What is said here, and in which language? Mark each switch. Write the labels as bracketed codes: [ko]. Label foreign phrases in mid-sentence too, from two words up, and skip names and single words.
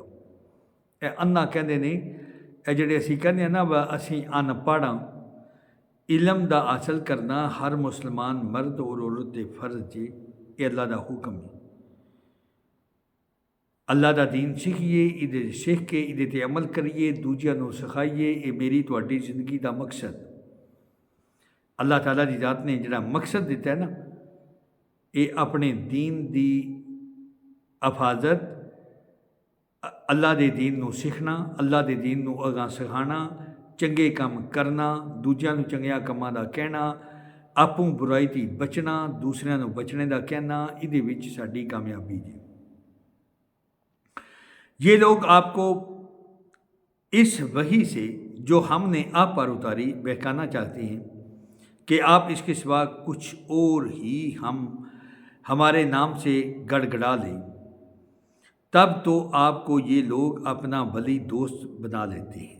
[pa] اے انا کہندے نے اے جڑے اسی کہنے ہیں نا اسی ان پڑھ ہاں، علم دا حاصل کرنا ہر مسلمان مرد اور عورت دے فرض جے، یہ اللہ دا حکم ہے۔ اللہ دا دین سیکھیے، ادھے سیکھ کے ادھے تے عمل کریے، دوجیاں نو سکھائیے، یہ میری تہاڈی زندگی دا مقصد۔ اللہ تعالیٰ دی ذات نے جڑا مقصد دیتا ہے نا، یہ اپنے دین دی حفاظت، اللہ دے دین نو سیکھنا، اللہ دے دین نو اگاں سکھانا، چنگے کام کرنا، دوجیاں نو چنگیاں کاماں دا کہنا، آپوں برائی تی بچنا، دوسریاں نو بچنے دا کہنا، ادھے وچ ساڈی کامیابی جی۔ [ur] یہ لوگ آپ کو اس وحی سے جو ہم نے آپ پر اتاری بہکانا چاہتے ہیں کہ آپ اس کے سوا کچھ اور ہی ہمارے نام سے گڑگڑا لیں، تب تو آپ کو یہ لوگ اپنا ولی دوست بنا لیتے ہیں۔